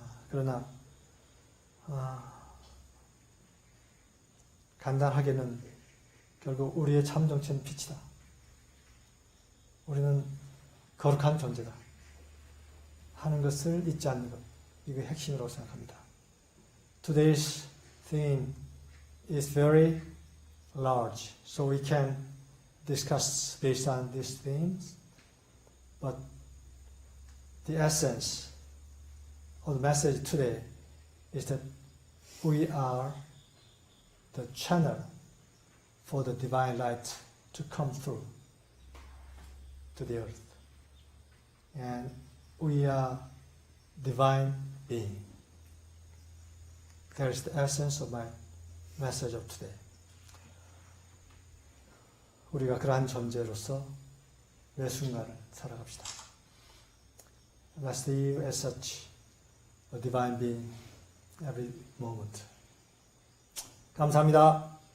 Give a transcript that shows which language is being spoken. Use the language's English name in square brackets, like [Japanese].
[Korean] 그러나 간단하게는 결국 우리의 참 정체는 빛이다. 우리는 거룩한 존재다 하는 것을 잊지 않는 것, 이게 핵심이라고 생각합니다. [English] Today's theme is very large, so we can discuss based on these themes, but the essence of the message today is that we are the channel for the divine light to come through to the earth. And we are divine being. That is the essence of my message of today. [Korean] 우리가 그러한 존재로서 매 순간을 살아갑시다. [English] Let's live as such a divine being every moment. [Korean] 감사합니다.